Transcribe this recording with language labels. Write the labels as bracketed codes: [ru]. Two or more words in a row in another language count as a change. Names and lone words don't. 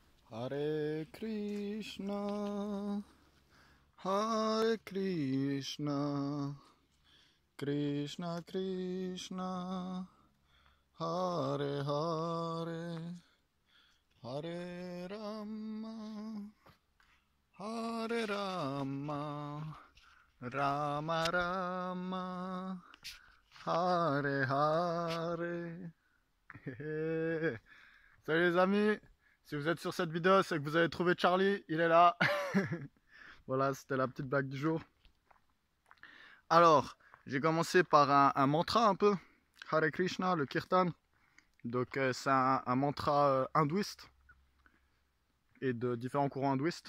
[sa] Hare Krishna, Hare Krishna, Krishna Krishna, Hare Hare, Hare Rama, Hare Rama, Rama Rama, Hare Hare. [fr] Salut les amis, si vous êtes sur cette vidéo, c'est que vous avez trouvé Charlie, il est là. Voilà, c'était la petite blague du jour. Alors, j'ai commencé par un mantra un peu, [sa] Hare Krishna, [fr] le kirtan. Donc c'est un mantra hindouiste et de différents courants hindouistes.